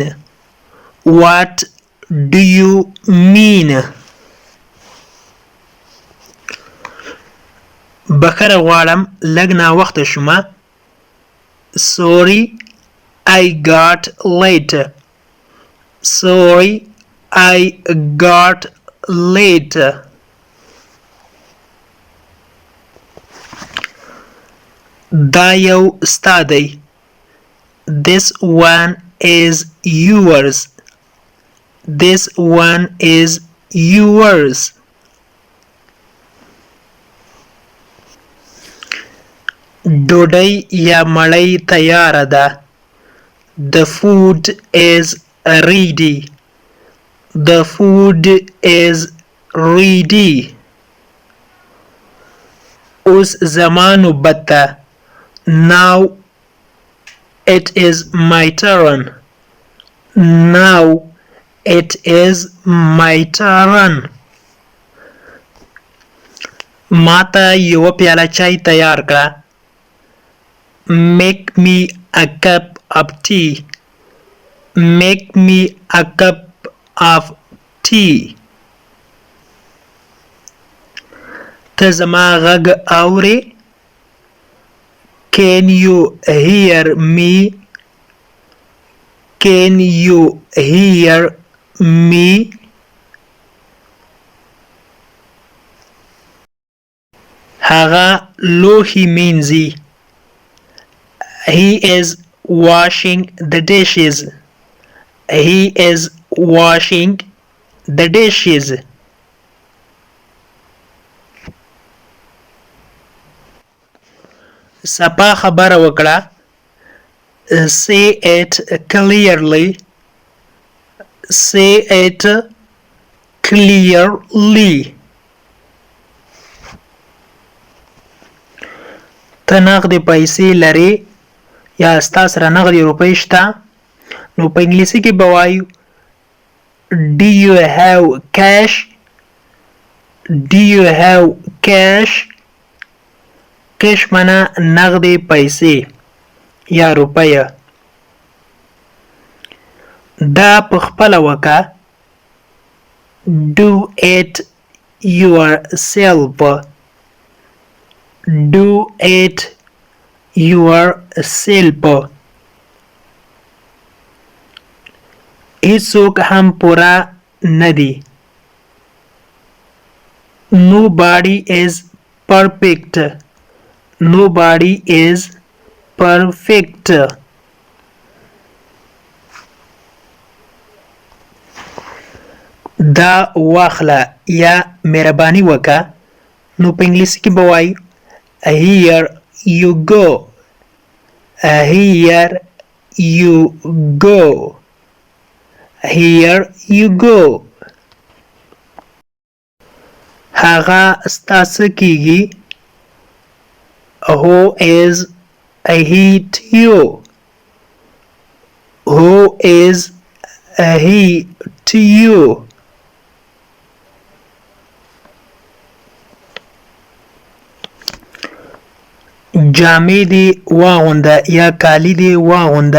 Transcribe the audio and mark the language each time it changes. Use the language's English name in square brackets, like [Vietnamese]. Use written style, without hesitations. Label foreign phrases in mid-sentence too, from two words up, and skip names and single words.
[English] What do you mean? [Pashto] بخښنه غواړم لږ ناوخته شومه. [English] Sorry I got late. Sorry I got late. [Pashto] دا یو ستا دی. [English] This one is yours. This one is yours. [Pashto] ډوډۍ یا مړۍ تیاره ده. [English] The food is ready. The food is ready. [Pashto] اوس زما نوبت ده. [English] Now it is my turn. Now it is my turn. [Pashto] ما ته یوه پیاله چای تیار کړه. [English] make me a cup of tea. Make me a cup of tea. [Pashto] ته زما غږ اورې؟ [English] Can you hear me? Can you hear me? [Pashto] هغه لوښي مینځي. [English] He is washing the dishes. He is washing the dishes. [Pashto] سپا خبره وکړه. [English] Say it clearly. Say it clearly. [Pashto] ته نغدې پیسې لرې یا ستا سره نغدې روپۍ شته؟ نو په انګلیسي کې به وایو [English] Do you have cash? Do you have cash? [Pashto] کش معنا نغدې پیسې یا روپۍ. دا په خپله وکړه. [English] Do it yourself. Do it yourself. [Pashto] هیڅوک هم پوره نه دي. [English] Nobody is perfect. Nobody is perfect. [Pashto] دا واخله یا مهرباني وکړه. نو په انګلیسي کې به وایو [English] Here you go. Here you go. Here you go. [Pashto] هغه ستا څه کیږي؟ [English] Who is he to you? Who is he to you? [Pashto] جامې دې واغونده یا کالي دې واغونده.